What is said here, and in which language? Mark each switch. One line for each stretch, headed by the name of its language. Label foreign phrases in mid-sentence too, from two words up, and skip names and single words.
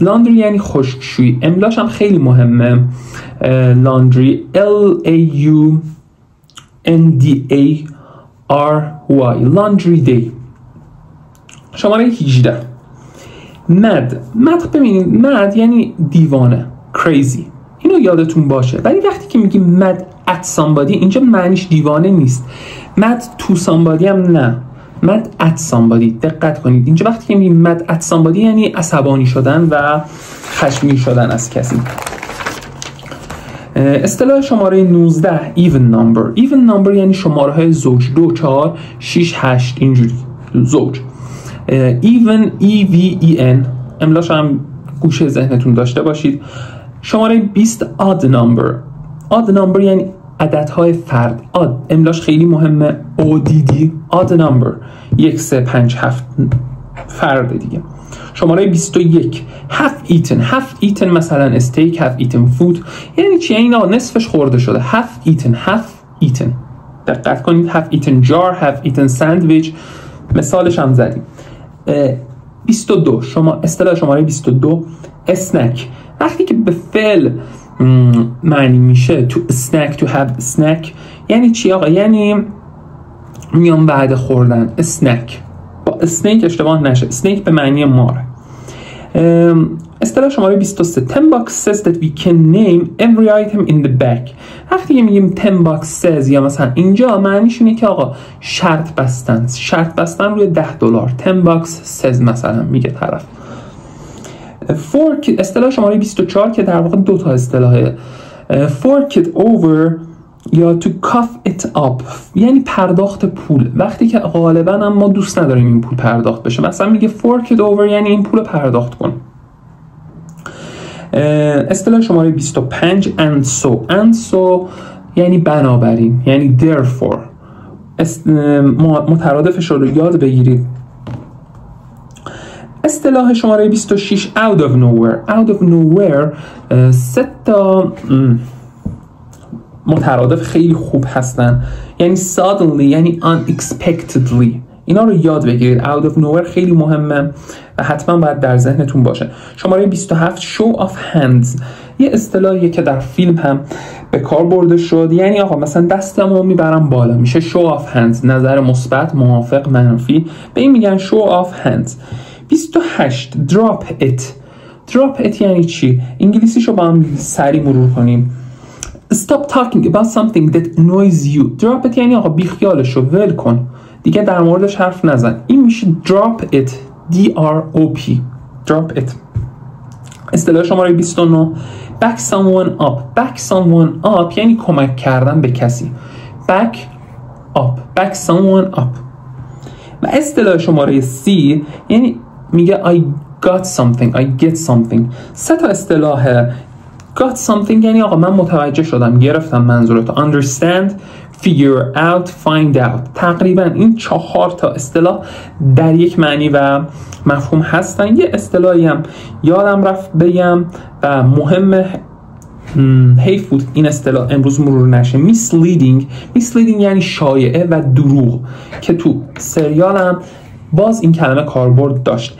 Persian: لاندری یعنی خشکشویی. املاش هم خیلی مهمه. لاندری LAUNDARY لاندری دی. شماره 18 مد. ببینید مد یعنی دیوانه، crazy. اینو یادتون باشه. ولی وقتی که میگیم
English: mad at somebody
Persian: اینجا معنیش دیوانه نیست.
English: mad to somebody
Persian: هم نه.
English: mad at somebody.
Persian: دقت کنید اینجا وقتی که میگیم
English: mad at somebody
Persian: یعنی عصبانی شدن و خشمگین شدن از کسی. اصطلاح شماره 19
English: even number
Persian: یعنی شماره های زوج. 2 4 6 8 اینجوری زوج. even EVEN املاش هم گوشه ذهنتون داشته باشید. شماره 20
English: odd number
Persian: یعنی عددهای فرد. odd املاش خیلی مهمه.
English: ODD odd number 1 3 5 7
Persian: فرد دیگه. شماره 21
English: half eaten
Persian: مثلا استیک.
English: half eaten food
Persian: یعنی چی؟ یعنی نصفش خورده شده.
English: half eaten
Persian: دقت کنید.
English: half eaten jar half eaten sandwich
Persian: مثالش هم زدیم. 22 اصطلاح شماره 22 اسنک. وقتی که به فعل معنی میشه
English: to snack to have snack
Persian: یعنی چی آقا؟ یعنی میان بعد خوردن. اسنک با اسنیک اشتباه نشه. اسنیک به معنی ماره. اصطلاح شماره
English: 23 10 bucks says that we can name every item in the bag.
Persian: وقتی که میگیم
English: 10 bucks says
Persian: یا مثلا اینجا معنیش اینه که آقا شرط بستن روی $10.
English: 10 bucks says
Persian: مثلا میگه طرف. fork اصطلاح شماره 24 که در واقع دو تا اصطلاحه.
English: fork it over یا to cough it up
Persian: یعنی پرداخت پول. وقتی که غالبا هم ما دوست نداریم این پول پرداخت بشه، مثلا میگه
English: fork it over
Persian: یعنی این پول پرداخت کن. اصطلاح شماره 25
English: and so
Persian: یعنی بنابراین یعنی therefore. مترادفش رو یاد بگیرید. اصطلاح شماره 26
English: out of nowhere
Persian: 3 تا مترادف خیلی خوب هستن. یعنی suddenly یعنی unexpectedly. اینا رو یاد بگیرید.
English: out of nowhere
Persian: خیلی مهمه و حتما باید در ذهنتون باشه. شماره 27
English: show of hands
Persian: یه اصطلاحیه که در فیلم هم به کار برده شد. یعنی آقا مثلا دستمو میبرم بالا، میشه
English: show of hands.
Persian: نظر مثبت، موافق، منفی، به این میگن
English: show of hands.
Persian: 28
English: drop it
Persian: یعنی چی؟ انگلیسیشو با هم سریع مرور کنیم.
English: stop talking about something that annoys you. drop it
Persian: یعنی آقا بیخیالشو ول کن، دیگه در موردش حرف نزن. این میشه
English: drop it DROP drop it.
Persian: اصطلاح شماره 29
English: back someone up
Persian: یعنی کمک کردن به کسی.
English: back someone up.
Persian: و اصطلاح شماره 30 یعنی میگه
English: I get something.
Persian: 3 تا اصطلاح
English: got something
Persian: یعنی آقا من متوجه شدم، گرفتم منظورتو.
English: understand figure out find out.
Persian: تقریبا این 4 تا اصطلاح در یک معنی و مفهوم هستن. یه اصطلاحی هم یادم رفت بگم و مهمه، حیف بود این اصطلاح امروز مرور نشه. misleading یعنی شایعه و دروغ که تو سریالم باز این کلمه کاربرد داشت.